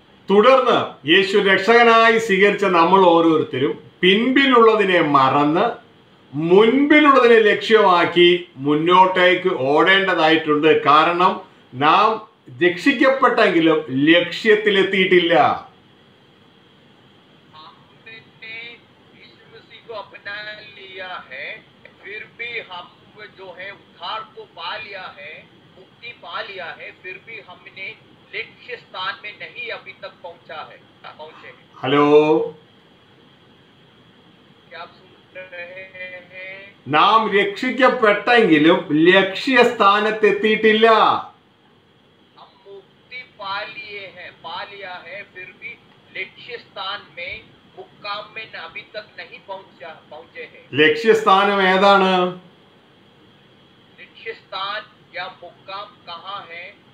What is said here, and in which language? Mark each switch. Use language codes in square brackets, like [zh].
[ml] തുടർന്ന് യേശു രക്ഷകനായി സ്വീകരിച്ച നമ്മൾ ഓരോരുത്തരും പിൻപിലുള്ളതിനെ മറന്ന് മുൻപിലുള്ളതിനെ ലക്ഷ്യമാക്കി മുന്നോട്ടേക്ക് ഓടേണ്ടതായിട്ടുണ്ട്. കാരണം നാം രക്ഷിക്കപ്പെട്ടെങ്കിലും ലക്ഷ്യത്തിലെത്തിയിട്ടില്ല. [hi] हमने यीशु मसीह को अपना लिया है, फिर भी हम जो है उद्धार को पा लिया है, मुक्ति पा लिया है, फिर भी हमने लक्ष्य स्थान में नहीं अभी तक पहुंचे। [en] hello, [hi] क्या आप सुन रहे हैं? [ml] നാം രക്ഷിക്കപ്പെട്ടെങ്കിലും ലക്ഷ്യസ്ഥാനത്തെത്തിയിട്ടില്ല. [hi] हम मुक्ति पा लिया है, फिर भी लक्ष्य स्थान में मुक्काम में अभी तक नहीं पहुंचे हैं। [ml] ലക്ഷ്യസ്ഥാനം ഏതാണ്? [hi] लक्ष्य स्थान या मुक्काम कहाँ है?